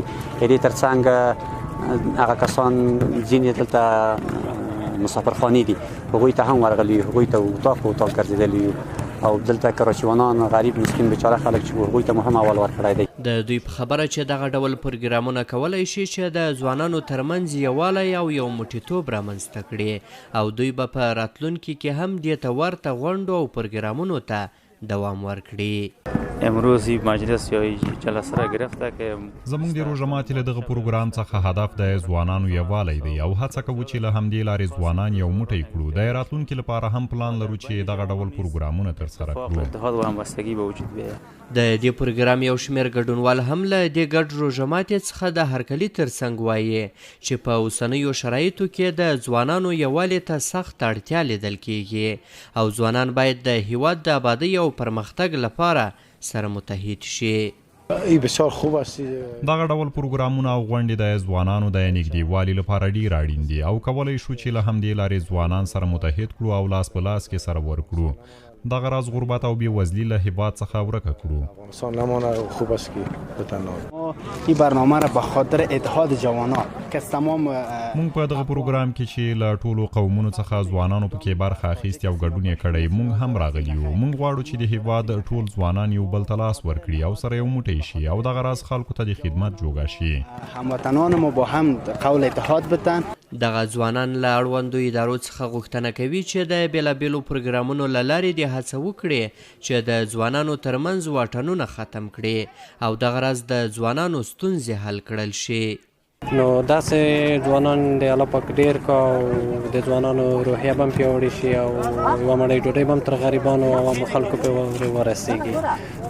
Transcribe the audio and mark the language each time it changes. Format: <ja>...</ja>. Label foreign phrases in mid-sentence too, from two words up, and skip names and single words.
<ps>د دې ترڅنګ هغه کسان ځینې دلته مسافرخانې دي، هغوی ته هم ورغلي، هغوی ته اتاق ګرځېدلي او دلته کراچیوانان غریب مسکین بیچاره خلک چې هغوی ته مو هم اول ورکړی دی. د دوی په خبره چې دغه ډول پروګرامونه کولی شي چې د ځوانانو ترمنځ یووالی او یو موټیتوب رامنځته کړي او دوی به په راتلونکي کې هم دې ته ورته غونډو او پروګرامونو ته دوام ورکړي.</ps> <fa>امروز مجلس یا جلسه را گرفته که</fa> <ps>زموږ د روژه ماتي له دغه پروګرام څخه هدف د ځوانانو یووالی دی او هڅه کوو چې له همدې لارې ځوانان یو موټی کړو. د راتلونکي لپاره هم پلان لرو چې دغه ډول پروګرامونه ترسره کړو.</ps> <fa>اتحاد و همبستگی به وجود بیاید.</fa> <ps>د دې پروګرام یو شمېر ګډونوال هم له دې ګډ روژه ماتي څخه د هرکلي ترڅنګ وایي چې په اوسنیو شرایطو کې د ځوانانو یووالي ته سخت اړتیا لیدل کیږي او ځوانان باید د هیواد د آبادۍ او پرمختګ لپاره سره متحد شي.</ps> <fa>بسیار خوب است.</fa> <ps>دغه ډول پروګرامونه او غونډې د ځوانانو د نږدېوالي لپاره ډیر اړین دي او کولی شو چې له همدې لارې ځوانان سره متحد کړو او لاس په لاس کې سره ورکړو. دغه راز غربت او بیوزلی له هیواد څخه ورکه کړو.</ps> <fa>خوب است که بتنام این برنامه را به خاطر اتحاد جوانان که تمام</fa> <ps>مونږ په دغه پروګرام کې چې له ټولو قومونو څخه ځوانانو پکې برخه اخیستې او ګډون یې کړی، مونږ هم راغلي یو. مونږ غواړو چې د هیواد ټول ځوانان یو بل ته لاس ورکړي او سره یو موټی شي او دغه راز خلکو ته د خدمت جوګه شي.</ps> <fa>هموطنان ما با هم قول اتحاد بدن.</fa> <ps>دغه ځوانان له اړوندو ادارو څخه غوښتنه کوي چې د بېلابېلو پروګرامونو له لارې د هڅه وکړي چې د ځوانانو ترمنځ واټنونه ختم کړي او دغه راز د ځوانانو ستونزې حل کړل شي. نو داسې ځوانان د الله پاک ډېر کا او د ځوانانو روحیه به هم پیاوړې شي او یوه مړۍ ډوډۍ به هم تر غریبانو او عامو خلکو پرې ورسېږي.</ps>